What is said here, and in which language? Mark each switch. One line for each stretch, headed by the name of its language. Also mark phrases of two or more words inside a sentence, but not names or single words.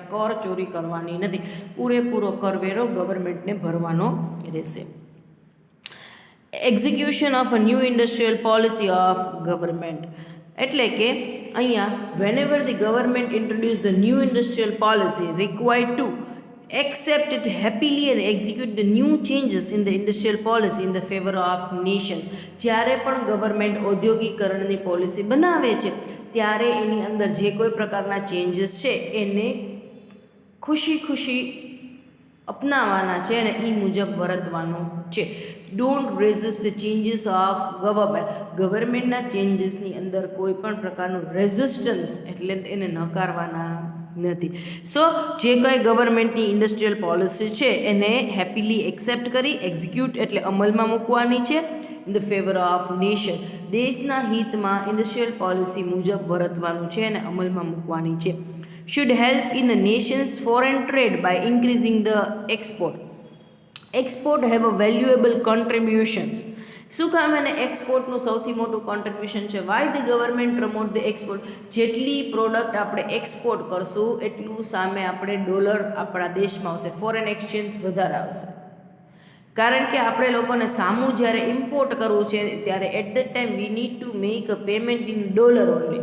Gujarati: કર ચોરી કરવાની નથી. પૂરેપૂરો કરવેરો ગવર્મેન્ટને ભરવાનો રહેશે.
English: execution of a new industrial policy of government.
Gujarati: એટલે કે અહીંયા
English: whenever the government introduce the new industrial policy required to accept it happily and execute the new changes in the industrial policy in the favor of nations.
Gujarati: જ્યારે પણ ગવર્મેન્ટ ઔદ્યોગિકરણની પોલિસી બનાવે છે ત્યારે એની અંદર જે કોઈ પ્રકારના ચેન્જીસ છે એને ખુશી અપનાવવાના છે અને એ મુજબ વર્તવાનું છે.
English: don't resist the changes of government.
Gujarati: ગવર્મેન્ટના ચેન્જીસની અંદર કોઈ પણ પ્રકારનું રેઝિસ્ટન્સ એટલે એને નકારવાના નથી. સો જે કંઈ ગવર્મેન્ટની ઇન્ડસ્ટ્રીયલ પોલિસી છે એને
English: happily accept
Gujarati: કરી એક્ઝિક્યુટ એટલે અમલમાં મૂકવાની છે.
English: in the favor of nation.
Gujarati: દેશના હિતમાં ઇન્ડસ્ટ્રીયલ પોલિસી મુજબ વર્તવાનું છે અને અમલમાં મૂકવાની છે.
English: should help in the nation's foreign trade by increasing the export. Export have a valuable contributions.
Gujarati: શું કામ એને એક્સપોર્ટનું સૌથી મોટું કોન્ટ્રીબ્યુશન છે?
English: why the government promote the export.
Gujarati: જેટલી પ્રોડક્ટ આપણે એક્સપોર્ટ કરશું એટલું સામે આપણે ડોલર આપણા દેશમાં આવશે,
English: foreign exchange
Gujarati: વધારે આવશે. કારણ કે આપણે લોકોને સામું જ્યારે ઇમ્પોર્ટ કરવું છે ત્યારે
English: at the time we need to make a payment in dollar only.